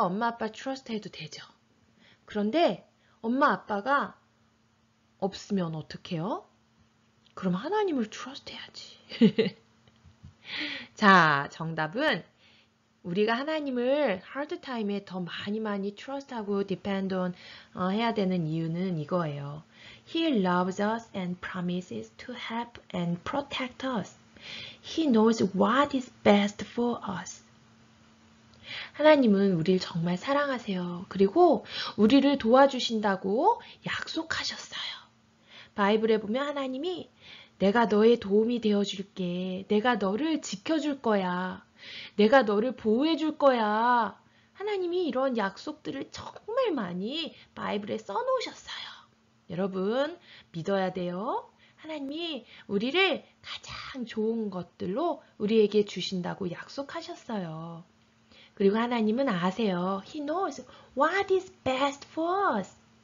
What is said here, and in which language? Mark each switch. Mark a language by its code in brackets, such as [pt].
[ko] 엄마, 아빠 trust 해도 되죠. 그런데 엄마, 아빠가 없으면 어떡해요? 그럼 하나님을 trust 해야지. 자, 정답은 우리가 하나님을 hard time에 더 많이 trust하고 depend on 해야 되는 이유는 이거예요. [en] He loves us and promises to help and protect us. He knows what is best for us. [ko] 하나님은 우리를 정말 사랑하세요. 그리고 우리를 도와주신다고 약속하셨어요. 바이블에 보면 하나님이 내가 너의 도움이 되어줄게. 내가 너를 지켜줄 거야. 내가 너를 보호해줄 거야. 하나님이 이런 약속들을 정말 많이 바이블에 써놓으셨어요. 여러분 믿어야 돼요. 하나님이 우리를 가장 좋은 것들로 우리에게 주신다고 약속하셨어요. 그리고 하나님은 아세요. [en] He knows what is best for us.